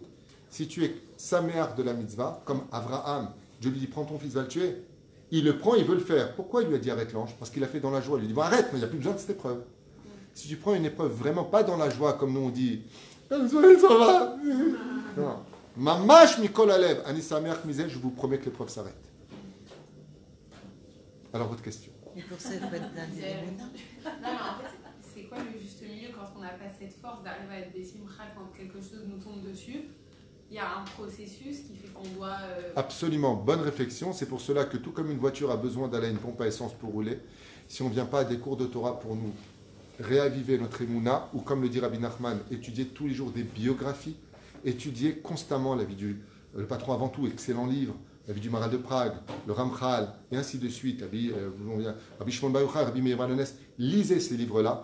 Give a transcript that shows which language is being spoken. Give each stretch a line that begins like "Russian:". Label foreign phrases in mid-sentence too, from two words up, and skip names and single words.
French: Si tu es saméar de la mitzvah, comme Abraham, Dieu lui dit prends ton fils, va le tuer. Il le prend, il veut le faire. Pourquoi il lui a dit arrête l'ange? Parce qu'il a fait dans la joie. Il lui dit bon, arrête, mais il n'y a plus besoin de cette épreuve. Si tu prends une épreuve vraiment pas dans la joie, comme nous on dit, ça va. Non.
Hebrew: ממש מכל הלב, אני שמח מזל,
French: je vous promets que l'épreuve s'arrête. Alors votre question. Et pour ça, il faut être blindé des Non, mais en fait, c'est quoi le juste milieu quand on n'a pas cette force d'arriver à être des simcha quand quelque chose nous tombe dessus? Il y a un processus qui fait qu'on doit... Absolument, bonne réflexion. C'est pour cela que tout comme une voiture a besoin d'aller à une pompe à essence pour rouler, si on ne vient pas à des cours de Torah pour nous réaviver notre émouna, ou comme le dit Rabbi Nachman, étudier tous les jours des biographies, étudier constamment la vie le patron avant tout, excellent livre, la vie du Maral de Prague, le Ramchal, et ainsi de suite, Rabbi Shimon Bar Yochai, Rabbi Meir Balones, lisez ces livres-là.